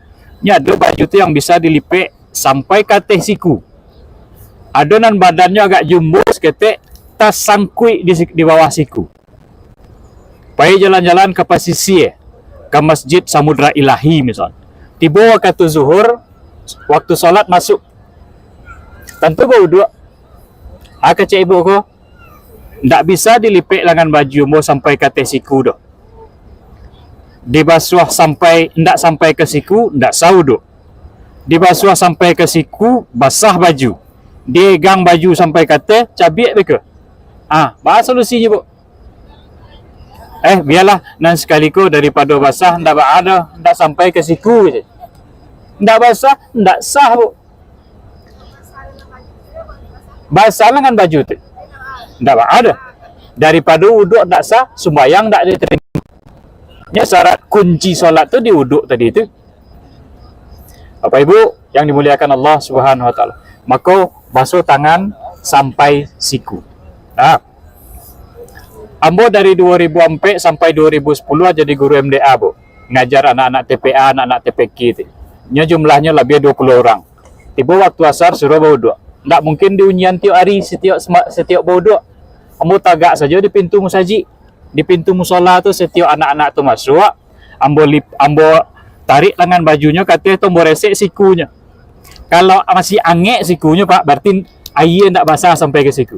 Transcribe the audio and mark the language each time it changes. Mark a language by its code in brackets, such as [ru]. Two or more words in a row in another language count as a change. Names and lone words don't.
[min] Ni ada baju tu yang bisa dilipek sampai ke atas siku. Adonan badannya agak jumbo seketik, tas sangkui di bawah siku. Pai jalan-jalan ke pesisir, ke Masjid Samudra Ilahi misal. [id] Tiba waktu zuhur, waktu solat masuk. [min] Tentu bau dua. Kecik ibu ko, ndak bisa dilipek lengan baju mo sampai ke atas siku dah. Dibasuh sampai ndak sampai ke siku, ndak sau duk. Dibasuh sampai ke siku, basah baju. Degang baju sampai ke atas, cabik beka. [id] Bahas solusinya, [min] Bu. Biarlah nan sekaliku daripada basah ndak ada, ndak sampai ke siku je. Ndak basah, ndak sah, Bu. Basah lengan baju tu. Ndak ada. Daripada wuduk ndak sah, sembahyang ndak diterima. Nya syarat kunci solat tu di wuduk tadi tu. [id] Bapak Ibu yang dimuliakan Allah [ar] Subhanahu wa taala. [id] Maka basuh tangan sampai siku. [min] Ambo dari 2004 sampai 2010 jadi guru MDA, Bu. Ngajar anak-anak TPA, anak-anak TPK tu. Nya jumlahnya lebih 20 orang. [id] Tiba waktu asar suruh berwuduk. [min] Ndak mungkin diunyian tiap hari setiap berwuduk. Ambo tagak saja di pintu musajid. Di pintu musola tu setiap anak-anak tu masuk, ambo tarik lengan bajunya, katanya tombo resek sikunya. Kalau masih angek sikunya, Pak, berarti air ndak basah sampai ke siku.